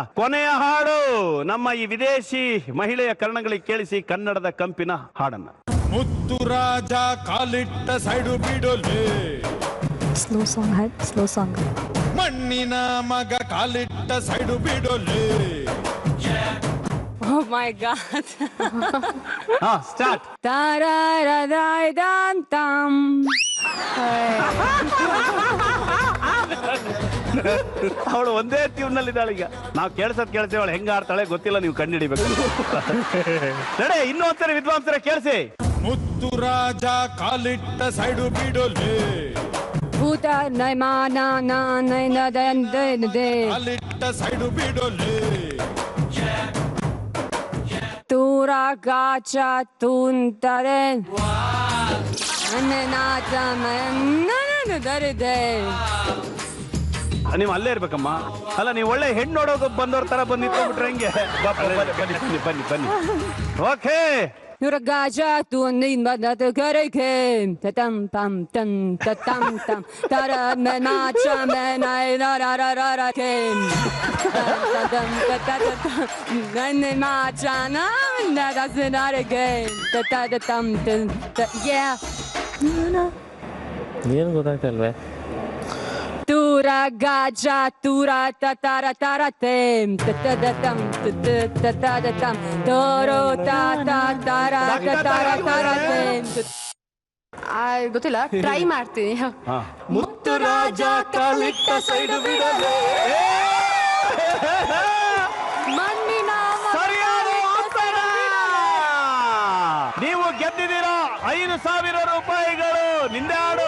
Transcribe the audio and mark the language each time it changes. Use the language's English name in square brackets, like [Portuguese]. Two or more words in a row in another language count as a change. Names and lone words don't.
[Kannada] ಕೊನೆಯ ಹಾಡು ನಮ್ಮ ಈ ವಿದೇಶಿ ಮಹಿಳೆಯ ಕರ್ಣಗಳಿಗೆ ಕೇಳಿಸಿ ಕನ್ನಡದ ಕಂಪಿನ ಹಾಡನ್ನ. ಮುತ್ತು ರಾಜ ಕಾಲಿಟ್ಟ ಸೈಡು ಬಿಡೋಲೆ. [English] Slow song, slow song. [Kannada] ಮಣ್ಣಿನ ಮಗ ಕಾಲಿಟ್ಟ ಸೈಡು ಬಿಡೋಲೆ. [English] Oh my God. [Kannada] ಸ್ಟಾರ್ಟ್. Tararadadantam. ಅವಳು ಒಂದೇ ಟ್ಯೂನ್ ನಲ್ಲಿ ಇದ್ದಾಳೆ. ಈಗ ನಾವು ಕೇಳಿಸ್ತೇವೆ, ಅವಳು ಹೆಂಗ ಆಡ್ತಾಳೆ ಗೊತ್ತಿಲ್ಲ, ನೀವು ಕಂಡಿಡಿಬೇಕು. ನಡೆ ಇನ್ನೂ ಒಂದ್ಸರಿ ವಿದ್ವಾಂಸರ ಕೇಳಿಸಿ. ಮುತ್ತು ರಾಜ ಕಾಲಿಟ್ಟ ಸೈಡು ಬಿಡೋಲೆ. ಭೂತ ನೈಮಾನ ಕಾಲಿಟ್ಟ ಸೈಡು ಬಿಡೋಲೆ. Tura gacha tuntare. ನೀವು ಅಲ್ಲೇ ಇರ್ಬೇಕಮ್ಮ. ಅಲ್ಲ ನೀವು ಒಳ್ಳೆ ಹೆಣ್ಣು ನೋಡೋಕೆ ಬಂದವ್ರ ತರ ಬಂದಿತ್ತು ಬಿಟ್ರೆ ಹೆಂಗೆ? ಬನ್ನಿ ಬನ್ನಿ. ಓಕೆ. Tura gacha tuntare kareke. Tatam tam tam tatam tam. Tara mena cha mena ra ra ra ra ra kem. Tatam tatam. Nane ma cha na na [English] that's not a game. Tatam tam. Yeah. [Kannada] ಏನ್ ಗೊತ್ತಾಗ್ತಲ್ವೇ? Tura gaja tura tatara taratem tatadatam tatadatam toro tatara tatara taratem. ಗೊತ್ತಿಲ್ಲ, ಟ್ರೈ ಮಾಡ್ತೀನಿ. ಮುತ್ತು ರಾಜ ಕಾಲಿಟ್ಟ ಸೈಡು ಬಿಡಲೆ. ಮಣ್ಣಿನ ಸರಿಯಾದ ಉತ್ತರ. ನೀವು ಗೆದ್ದಿದ್ದೀರಾ 5,000 ರೂಪಾಯಿಗಳು. ನಿಂದೆ ಹಾಡು.